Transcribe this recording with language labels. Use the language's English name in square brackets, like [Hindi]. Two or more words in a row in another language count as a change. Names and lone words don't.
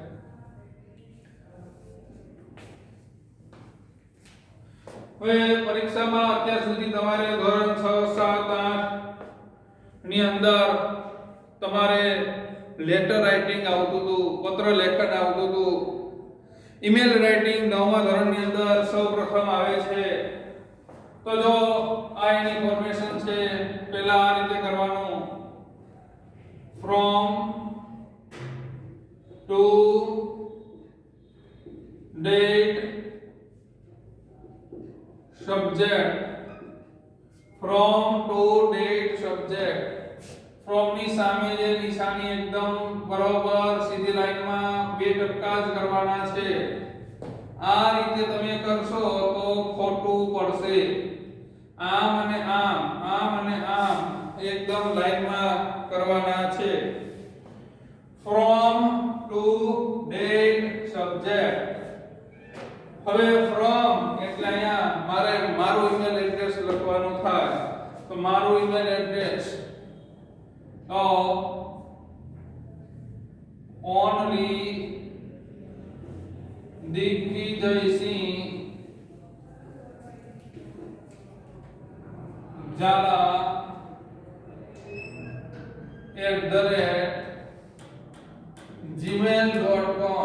[Gujarati] હવે પરીક્ષામાં અત્યાર સુધી તમારે ધોરણ 6, 7, 8 ની અંદર તમારે [English] letter writing [Gujarati] આવતું હતું, પત્ર લેખન આવતું હતું. [English] email writing [Gujarati] 9મા ધોરણની અંદર સૌપ્રથમ આવે છે. તો જો આ એની ફોર્મેશન છે, પહેલા આ રીતે કરવાનું: [English] from to date subject. from to date subject. [Gujarati] from ની સામે જે નિશાની એકદમ બરોબર સીધી લાઈનમાં બે ટપકા જ કરવાના છે. આ રીતે તમે કરશો તો ખોટું પડશે. આમ અને આમ, આમ અને આમ એકદમ લાઈનમાં કરવાના છે. [English] from to date subject. [Gujarati] હવે from એટલે અહીંયા મારે મારું [English] email address [Gujarati] લખવાનું થાય. તો મારું [English] email address [Gujarati] તો only દિગ્વિજયસિંહ ઝાલા @gmail.com.